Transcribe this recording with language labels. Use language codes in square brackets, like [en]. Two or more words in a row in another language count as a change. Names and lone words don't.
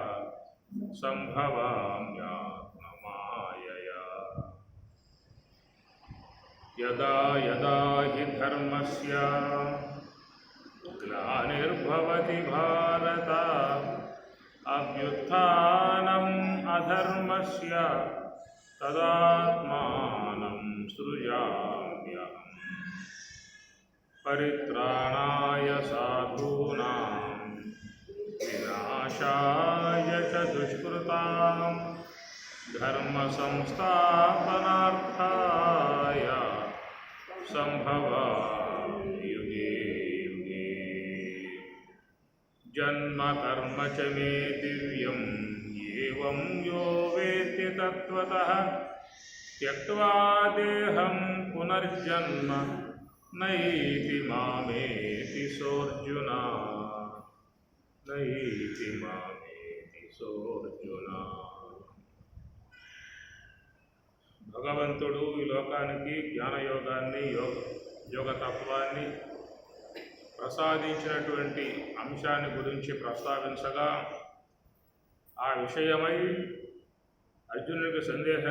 [sa] సంభవామ్యాత్మమాయయా యదా యదా హి ధర్మస్య గ్లానిర్భవతి భారత అభ్యుత్థానం అధర్మస్య తదాత్మానం సృజామ్యహం పరిత్రాణాయ సాధూనాం వినాశాయ చ దుష్కృతాం ధర్మ సంస్థాపనార్థాయ సంభవామి యుగే యుగే జన్మ కర్మ చ మే దివ్యం ఏవం యో వేత్తి తత్వతః త్యక్త్వా దేహం పునర్జన్మ నైతి మామేతి సోర్జున నైతి మామేతి సోర్జున. [te] భగవంతుడు ఈ లోకానికి జ్ఞానయోగాన్ని యోగతత్వాన్ని ప్రసాదించినటువంటి అంశాన్ని గురించి ప్రస్తావించగా ఆ విషయమై అర్జునుడికి సందేహం